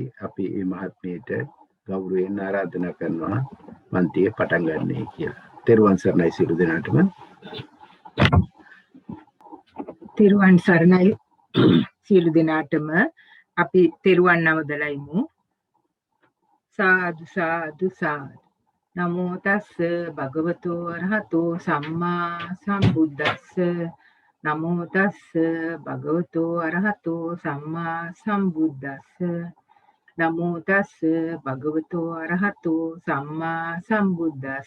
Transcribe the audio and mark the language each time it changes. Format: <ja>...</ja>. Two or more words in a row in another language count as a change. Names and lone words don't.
<si>අපි මේ මහත්මියට ගෞරවයෙන් ආරාධනා කරනවා පන්තිය පටන් ගන්නයි කියලා. තෙරුවන් සරණයි සියලු දෙනාටම. තෙරුවන් සරණයි සියලු දෙනාටම. අපි තෙරුවන් නමදලා ඉමු. සාදු සාදු සාදු.</si> <pi>නමෝ තස්ස භගවතෝ අරහතෝ සම්මා සම්බුද්දස්ස. නමෝ තස්ස භගවතෝ අරහතෝ සම්මා සම්බුද්දස්ස. නමෝ තස්ස භගවතෝ අරහතෝ සම්මා සම්බුද්දස්ස.</pi>